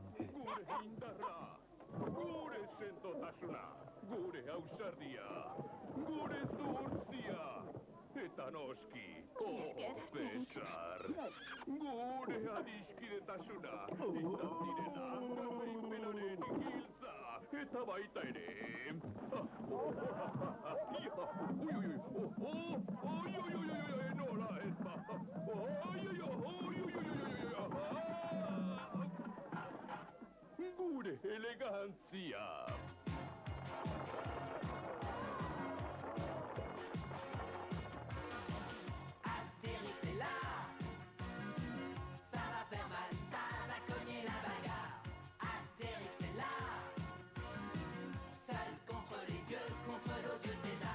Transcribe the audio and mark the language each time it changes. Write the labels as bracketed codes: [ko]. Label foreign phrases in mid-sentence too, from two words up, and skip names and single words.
[eu] Gure indarra, gure sendotasuna, gure ausardia, gure zuhurtzia, eta noski, Cesar, gure adiskidetasuna, izan direla garaipenaren giltza, eta baita ere. Nola ez ba. Gure elegantzia. [fr] Astérix est là. Ça va faire mal, ça va cogner la bagarre. Astérix est là. Seul contre les dieux, contre l'odieux César.